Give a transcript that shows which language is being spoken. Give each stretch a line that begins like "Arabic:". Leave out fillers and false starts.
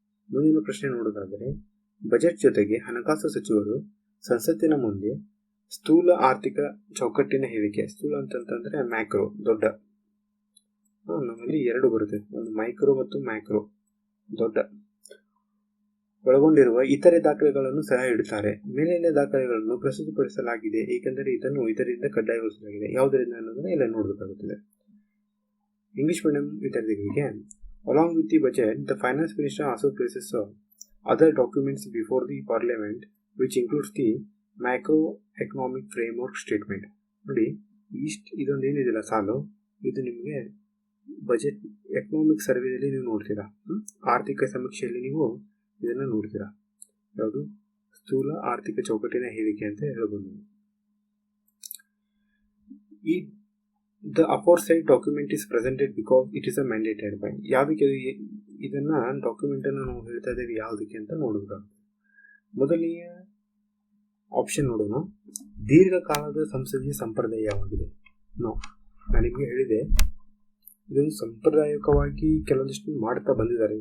Kannada: ಮುಂದಿನ ಪ್ರಶ್ನೆ ನೋಡೋದಾದರೆ, ಬಜೆಟ್ ಜೊತೆಗೆ ಹಣಕಾಸು ಸಚಿವರು ಸಂಸತ್ತಿನ ಮುಂದೆ ಸ್ಥೂಲ ಆರ್ಥಿಕ ಚೌಕಟ್ಟಿನ ಹೇಳಿಕೆ, ಸ್ಥೂಲ ಅಂತಂತಂದರೆ ಮ್ಯಾಕ್ರೋ ದೊಡ್ಡ, ನಮ್ಮಲ್ಲಿ ಎರಡು ಬರುತ್ತೆ, ಒಂದು ಮೈಕ್ರೋ ಮತ್ತು ಮ್ಯಾಕ್ರೋ ದೊಡ್ಡ, ಒಳಗೊಂಡಿರುವ ಇತರೆ ದಾಖಲೆಗಳನ್ನು ಸಹ ಇಡುತ್ತಾರೆ. ಮೇಲಿನ ದಾಖಲೆಗಳನ್ನು ಪ್ರಸ್ತುತಪಡಿಸಲಾಗಿದೆ ಏಕೆಂದರೆ ಇದನ್ನು ಇದರಿಂದ ಕಡ್ಡಾಯಗೊಳಿಸಲಾಗಿದೆ. ಯಾವುದರಿಂದ ಅನ್ನೋದನ್ನ ಎಲ್ಲ ನೋಡಬೇಕಾಗುತ್ತದೆ. ಇಂಗ್ಲಿಷ್ ಮೀಡಿಯಂ ವಿದ್ಯಾರ್ಥಿಗಳಿಗೆ
English: along with the budget, the finance minister also places other documents before the parliament which includes the macroeconomic framework statement.
Kannada: ನೋಡಿ, ಇದೊಂದು ಏನಿದೆಯಲ್ಲ ಸಾಲು, ಇದು ನಿಮಗೆ ಬಜೆಟ್ ಎಕನಾಮಿಕ್ ಸರ್ವೆಯಲ್ಲಿ ನೀವು ನೋಡ್ತೀರಾ, ಆರ್ಥಿಕ ಸಮೀಕ್ಷೆಯಲ್ಲಿ ನೀವು ಇದನ್ನು ನೋಡ್ತೀರಾ. ಯಾವುದು? ಸ್ಥೂಲ ಆರ್ಥಿಕ ಚೌಕಟ್ಟಿನ ಹೇಳಿಕೆ ಅಂತ ಹೇಳ್ಬೋದು.
English: The aforesaid document is presented because it is a mandated by.
Kannada: ಯಾವುದಕ್ಕೆ ಇದನ್ನ ಡಾಕ್ಯುಮೆಂಟ್ ಅನ್ನು ನಾವು ಹೇಳ್ತಾ ಇದ್ದೇವೆ, ಯಾವುದಕ್ಕೆ ಅಂತ ನೋಡಬೇಕಾಗುತ್ತೆ. ಮೊದಲನೆಯ ಆಪ್ಷನ್ ನೋಡೋಣ. ದೀರ್ಘಕಾಲದ ಸಂಸದೀಯ ಸಂಪ್ರದಾಯವಾಗಿದೆ. ನಾನು ನಿಮಗೆ ಹೇಳಿದೆ, ಇದೊಂದು ಸಾಂಪ್ರದಾಯಿಕವಾಗಿ ಕೆಲವೊಂದಿಷ್ಟು ಮಾಡ್ತಾ ಬಂದಿದ್ದಾರೆ.